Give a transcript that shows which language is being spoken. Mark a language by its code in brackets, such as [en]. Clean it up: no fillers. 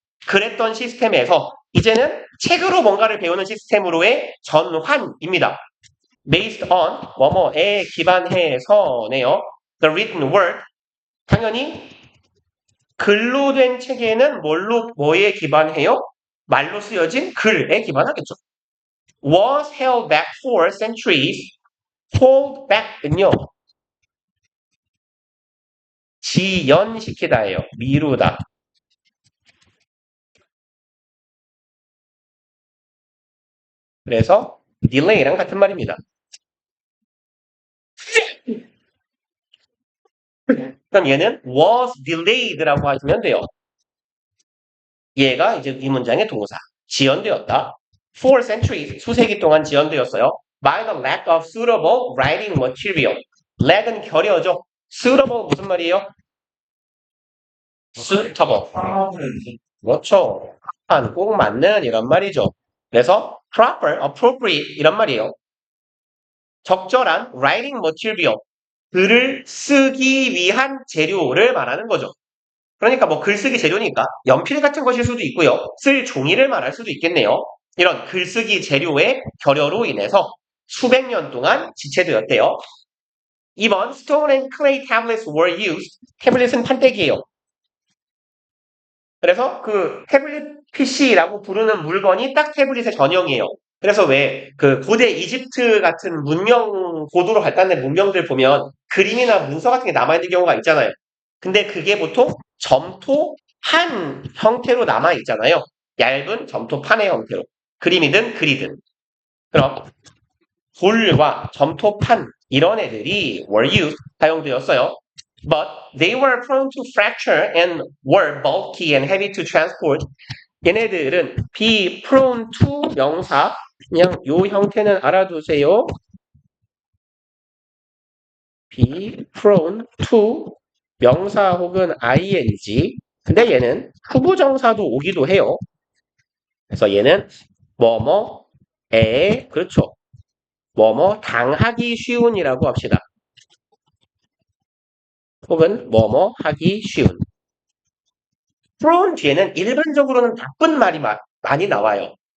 [ko] 그랬던 시스템에서 이제는 책으로 뭔가를 배우는 시스템으로의 전환입니다. [en] based on [ko] 뭐뭐에 기반해서네요. [en] The written word [ko] 당연히 글로 된 책에는 뭐에 기반해요? 말로 쓰여진 글에 기반하겠죠. [en] was held back for centuries. hold back은요. [ko] 지연시키다예요. 미루다. 그래서 delay랑 같은 말입니다. 그럼 얘는 was delayed라고 하시면 돼요. 얘가 이제 이 문장의 동사. 지연되었다. [en] For centuries, [ko] 수세기 동안 지연되었어요. [en] By the lack of suitable writing material. [ko] lack은 결여죠. suitable 무슨 말이에요? suitable. 그렇죠. 꼭 맞는 이런 말이죠. 그래서 proper, appropriate 이런 말이에요. [en] 적절한 writing material. [ko] 글을 쓰기 위한 재료를 말하는 거죠. 그러니까 뭐 글쓰기 재료니까 연필 같은 것일 수도 있고요. 쓸 종이를 말할 수도 있겠네요. 이런 글쓰기 재료의 결여로 인해서 수백 년 동안 지체되었대요. [en] 2번 Stone and clay tablets were used. [ko] 태블릿은 판때기예요. 그래서 그 태블릿 PC라고 부르는 물건이 딱 태블릿의 전형이에요. 그래서 왜 그 고대 이집트 같은 문명 고도로 발달된 문명들 보면 그림이나 문서 같은 게 남아있는 경우가 있잖아요. 근데 그게 보통 점토판 형태로 남아있잖아요. 얇은 점토판의 형태로. 그림이든 글이든. 그럼 돌과 점토판 이런 애들이 [en] were used [ko] 사용되었어요. [en] But they were prone to fracture and were bulky and heavy to transport. [ko] 얘네들은 [en] be prone to [ko] 명사 그냥 요 형태는 알아두세요. [en] be prone to [ko] 명사 혹은 [en] ing. [ko] 근데 얘는 후보정사도 오기도 해요. 그래서 얘는 뭐뭐에 그렇죠. 뭐뭐 당하기 쉬운이라고 합시다. 혹은 뭐뭐 하기 쉬운. prone 뒤에는 일반적으로는 나쁜 말이 많이 나와요.